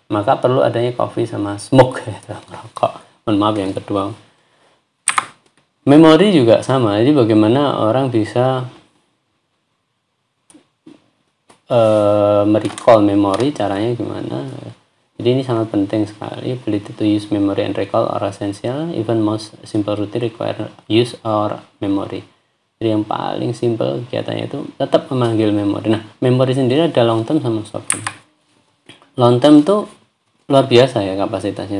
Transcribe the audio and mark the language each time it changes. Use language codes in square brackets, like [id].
[id] Maka perlu adanya coffee sama smoke ya, merokok. Mohon maaf yang kedua. Memori juga sama. Jadi bagaimana orang bisa merecall memori, caranya gimana? Jadi ini sangat penting sekali. [en] Ability to use memory and recall are essential. Even most simple routine require use or memory. [id] Jadi yang paling simple kegiatannya itu tetap memanggil memori. Nah, memori sendiri ada long term sama short term. Long term itu luar biasa ya kapasitasnya.